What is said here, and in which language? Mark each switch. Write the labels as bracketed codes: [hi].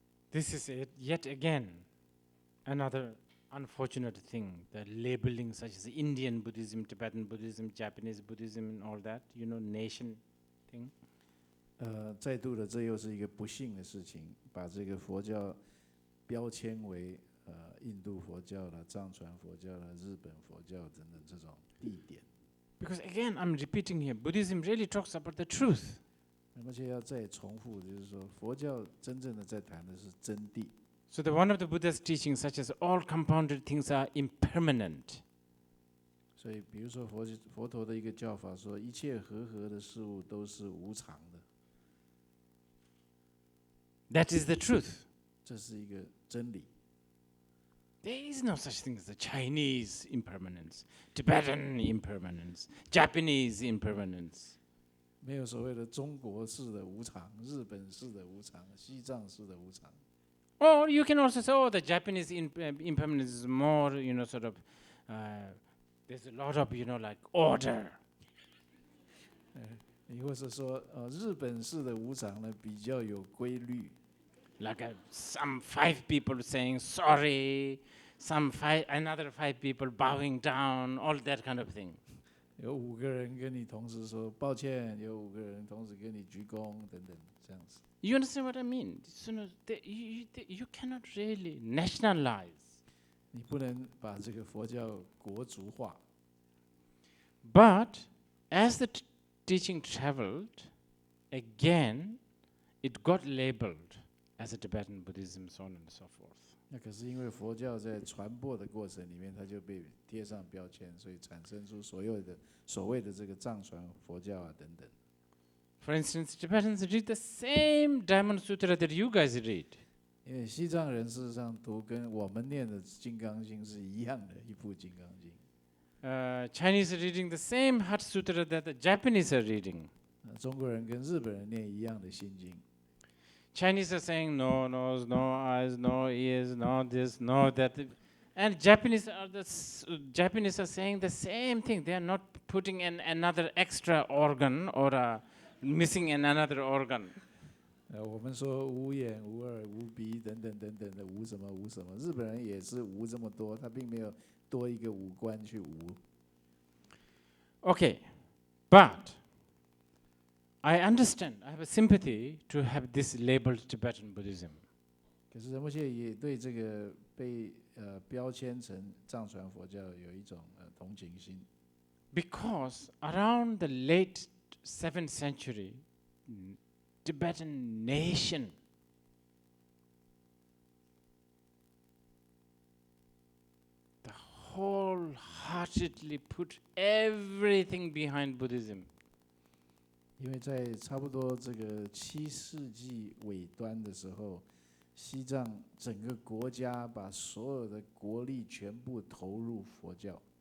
[en] This is yet again another unfortunate thing, the labeling such as Indian Buddhism, Tibetan Buddhism, Japanese Buddhism and all that, nation thing. [zh] 再度的，这又是一个不幸的事情，把这个佛教标签为印度佛教啦、藏传佛教啦、日本佛教等等这种地点。 [en] Because again, I'm repeating here, Buddhism really talks about the truth. [zh] 而且要再重复，就是说，佛教真正的在谈的是真谛。 [en] So one of the Buddha's teachings, such as all compounded things are impermanent. [zh] 所以，比如说佛陀的一个教法说，一切和合的事物都是无常的。 [en] That is the truth. [zh] 这是一个真理。 [en] There is no such thing as the Chinese impermanence, Tibetan impermanence, Japanese impermanence. [zh] 没有所谓的中国式的无常、日本式的无常、西藏式的无常。 [en] Or you can also say, the Japanese impermanence is more, there's a lot of, like order. [zh] 你或是说，日本式的无常呢比较有规律。 [en] Like some 5 people saying sorry, another 5 people bowing down, all that kind of thing. [zh] 有5个人跟你同时说抱歉，有5个人同时跟你鞠躬，等等，这样子。 [en] You understand what I mean? You cannot really nationalize. [zh] 你不能把这个佛教国族化。 [en] But as the teaching traveled, again, it got labeled as a Tibetan Buddhism, so on and so forth. [zh] 那可是因为佛教在传播的过程里面，它就被贴上标签，所以产生出所谓的这个藏传佛教啊等等。 [en] For instance, Tibetans read the same Diamond Sutra that you guys read. [zh] 因为西藏人事实上读跟我们念的《金刚经》是一样的一部《金刚经》。 [en] Chinese are reading the same Heart Sutra that the Japanese are reading. [zh] 中国人跟日本人念一样的《心经》。 [en] Chinese are saying no nose, no eyes, no ears, no this, no that. And Japanese are saying the same thing. They are not putting in another extra organ or missing another organ. [zh] 我们说无眼、无耳、无鼻等等等等的无什么无什么，日本人也是无这么多，他并没有多一个五官去无。 [en] Okay, but I understand, I have a sympathy to have this labeled Tibetan Buddhism. [zh] 可是仁波切也对这个被标签成藏传佛教有一种同情心。 [en] Because around the late 7th century, Tibetan nation wholeheartedly put everything behind Buddhism. [zh] 因为在差不多这个7世纪尾端的时候，西藏整个国家把所有的国力全部投入佛教。